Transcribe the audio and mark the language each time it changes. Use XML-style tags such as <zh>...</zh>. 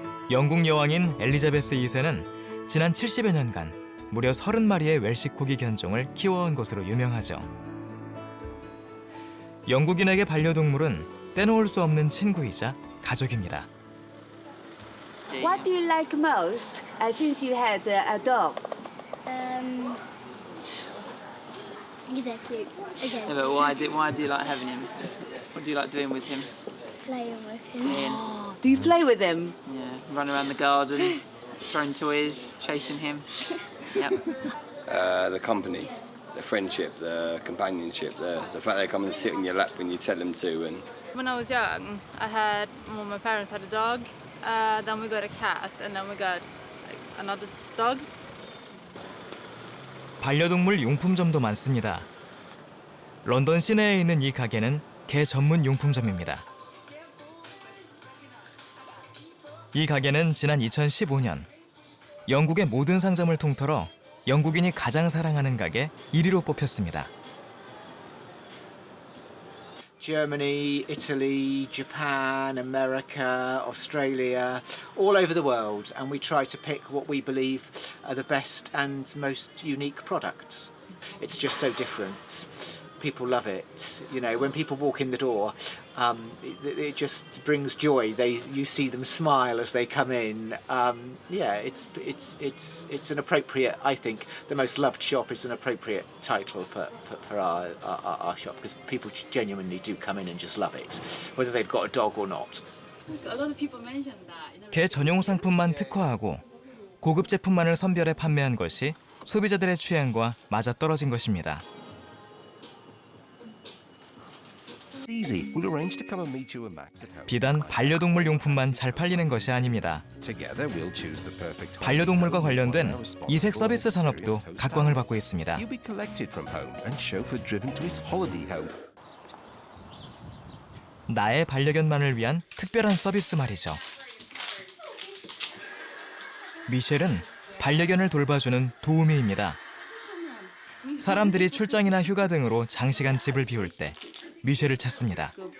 <ko>영국 여왕인 엘리자베스 2세는 지난 70여 년간 무려 30마리의 웰시 코기 견종을 키워온 것으로 유명하죠. 영국인에게 반려동물은 떼놓을 수 없는 친구이자 가족입니다.</ko> <en>What do you like most since you had a dog? He's so cute. Okay. Yeah, but why do you like having him? What do you like doing with him? Playing with him. Playing. Do you play with him? Yeah, run around the garden, throwing toys, chasing him. Yep. The company, the friendship, the companionship, the fact they come and sit in your lap when you tell them to. And When I was young, my parents had a dog, then we got a cat, and then we got another dog.</en> <ko>반려동물 용품점도 많습니다. 런던 시내에 있는 이 가게는 개 전문 용품점입니다. 이 가게는 지난 2015년 영국의 모든 상점을 통틀어 영국인이 가장 사랑하는 가게 1위로 뽑혔습니다.</ko> <en>Germany, Italy, Japan, America, Australia, all over the world, and we try to pick what we believe are the best and most unique products. It's just so different. People love it. You know, when people walk in the door, it just brings joy. You see them smile as they come in. Yeah, it's an appropriate. I think the most loved shop is an appropriate title for our shop because people genuinely do come in and just love it, whether they've got a dog or not. A lot of people mention that.</en> <ko>개 전용 상품만 특화하고 고급 제품만을 선별해 판매한 것이 소비자들의 취향과 맞아떨어진 것입니다.</ko> <en>Easy. We'll arrange to come and meet you and Max at home.</en> <ko>비단 반려동물 용품만 잘 팔리는 것이 아닙니다.</ko> <en>Together we'll choose the perfect home.</en> <ko>반려동물과 관련된 이색 서비스 산업도 각광을 받고 있습니다.</ko> <en>You'll be collected from home and chauffeur driven to his holiday home.</en> <ko>나의 반려견만을 위한 특별한 서비스 말이죠. 미셸은 반려견을 돌봐주는 도우미입니다. 사람들이 출장이나 휴가 등으로 장시간 집을 비울 때 미셸을 찾습니다.</ko>